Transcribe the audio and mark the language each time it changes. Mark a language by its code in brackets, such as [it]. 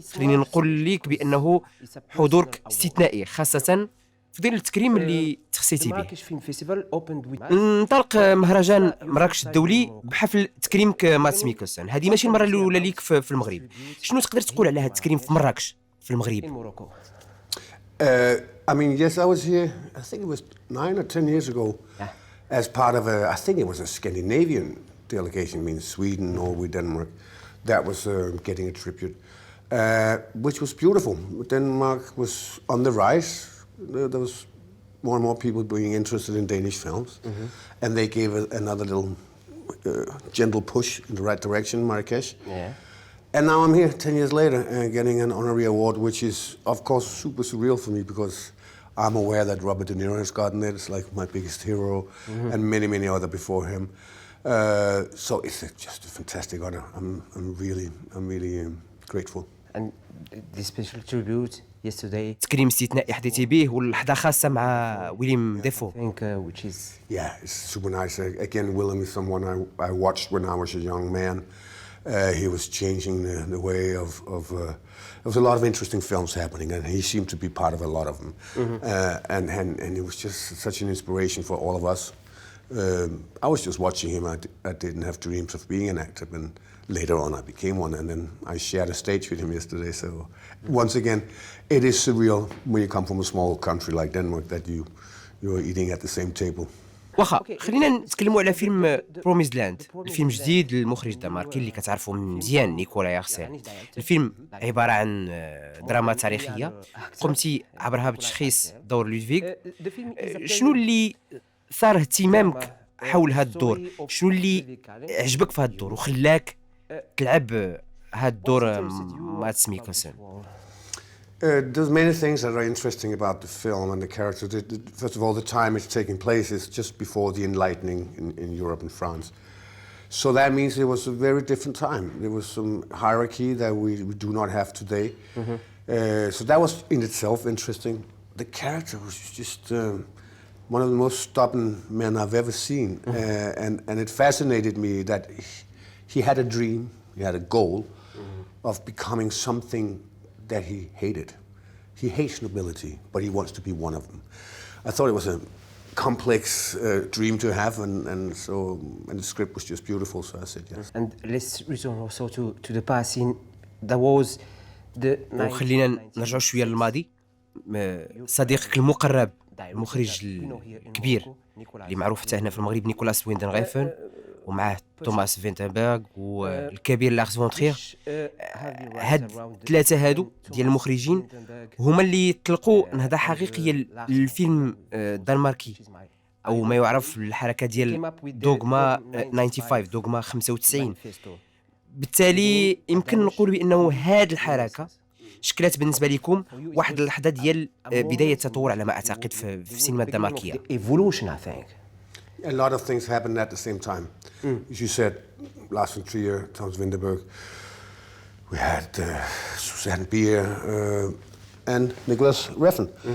[ar] خليني نقول لك بأنه حضورك استثنائي، خاصة في ظل التكريم اللي تخصيتي به. انطلق مهرجان مراكش الدولي بحفل تكريمك مادس ميكلسن. هذه ماشي المره الاولى ليك في المغرب. شنو تقدر تقول على هذا التكريم في مراكش في المغرب؟ [en] I mean, yes, I was here, I think it was 9 or 10 years ago, as part of I think it was a Scandinavian delegation, means Sweden, Norway, Denmark, that was getting a tribute, which was beautiful. Denmark was on the rise. There was more and more people being interested in Danish films, and they gave another little gentle push in the right direction, Marrakesh. And now I'm here 10 years later getting an honorary award, which is, of course, super surreal for me because I'm aware that Robert De Niro has gotten it. It's like my biggest hero, and many, many other before him. So it's just a fantastic honor. I'm really grateful. And the special tribute yesterday. [ar] تكريم استثنائي حديتي به واللحظة خاصة مع ويليم دافو. [en] Which is yeah, it's super nice. Again, Willem is someone I watched when I was a young man. He was changing the way of there was a lot of interesting films happening, and he seemed to be part of a lot of them. And he was just such an inspiration for all of us. I was just watching him. I didn't have dreams of being an actor, and later on I became one, and then I shared a stage with him yesterday. So once again, it is surreal when you come from a small country like Denmark that you're eating at the same table. [ar] واخا خلينا نتكلموا على فيلم بروميز لاند، الفيلم جديد للمخرج الدنماركي اللي كتعرفوا مزيان نيكولا يارسن. الفيلم عبارة عن دراما تاريخية قمتي عبرها بتشخيص دور لودفيغ. شنو اللي ثار اهتمامك حول هذا الدور؟ شنو اللي عجبك في هذا الدور وخلاك تلعب هذا الدور مادس ميكلسن؟ [en] There's many things that are interesting about the film and the character. First of all, the time it's taking place is just before the Enlightening in Europe and France. So that means it was a very different time. There was some hierarchy that we do not have today. So that was in itself interesting. The character was just one of the most stubborn men I've ever seen. And it fascinated me that he had a dream, he had a goal of becoming something that he hated. He hates nobility, but he wants to be one of them. I thought it was a complex dream to have, and the script was just beautiful, so I said yes. And let's return also to the past. There was the. [ar] وخلينا نرجع شوية للماضي. صديقك المقرب المخرج الكبير اللي معروف حتى هنا في المغرب نيكولاس ويندنغيفن ومعه توماس فينتنبرغ والكبير لاكس فون ترير. هاد الثلاثه هادو ديال المخرجين هما اللي طلقوا نهضه حقيقيه للفيلم الدنماركي او ما يعرف الحركه ديال دوغما 95 دوغما 95. بالتالي يمكن نقول بانه هاد الحركه شكلت بالنسبه لكم واحد اللحظه ديال بدايه التطور على ما اعتقد في السينما الدنماركيه. [en] Evolution, I think. A lot of things happened at the same time. As you said, Lars von Trier, Thomas Vinterberg, we had Susanne Bier and Nicholas Refn.